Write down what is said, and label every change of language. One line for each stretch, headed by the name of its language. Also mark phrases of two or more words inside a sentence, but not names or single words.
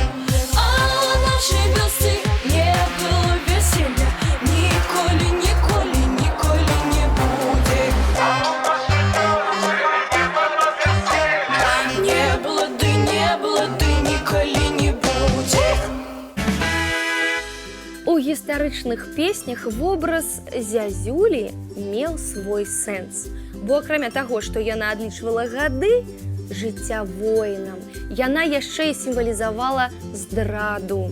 Russian: А в нашей вёсцы не было веселья, николи не будет. Не было ды, николи не будет.
Belarusian: У гістарычных песнях вобраз зязюлі меў свой сэнс. Бо акрамя таго, што яна адлічвала гады жыцця воінам, яна яшчэ і сімвалізавала здраду.